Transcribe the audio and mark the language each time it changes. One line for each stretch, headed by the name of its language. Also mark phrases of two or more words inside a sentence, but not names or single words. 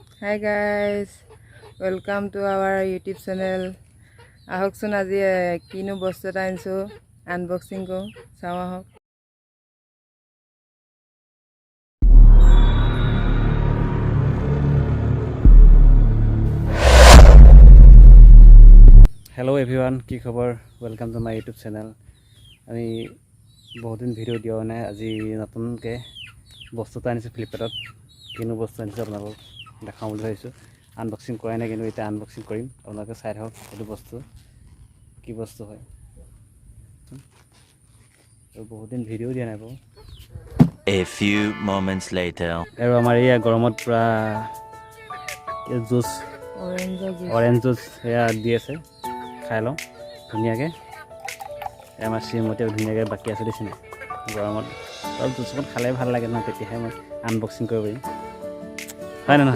English: Hi guys, welcome to our YouTube channel.
Assamese: আহকচোন আজি কিনো বস্তু এটা আনিছোঁ আনবক্সিং কৰোঁ চাওঁ আহক।
English: hello everyone ki khabar welcome to my YouTube channel
Assamese: আমি বহুত দিন ভিডিও দিয়া নাই আজি নতুনকৈ বস্তু এটা আনিছোঁ ফ্লিপকাৰ্টত কিনো বস্তু আনিছোঁ আপোনালোকক দেখাওঁ বুলি ভাবিছোঁ আনবক্সিং কৰাই নাই কিন্তু এতিয়া আনবক্সিং কৰিম আপোনালোকে চাই থাকক এইটো বস্তু কি বস্তু হয় বহুত দিন ভিডিও দিয়া নাই বাৰু
English: A few moments later
Assamese: আৰু আমাৰ এই গৰমত পুৰা জুচ
English: orange juice
Assamese: এয়া দি আছে খাই লওঁ ধুনীয়াকৈ আমাৰ শ্ৰীমতীও ধুনীয়াকৈ বাকী আছে দেখিছে নাই গৰমত অলপ জুচখন খালে ভাল লাগে ন তেতিয়াহে মই আনবক্সিং কৰিব পাৰিম হয় নহয়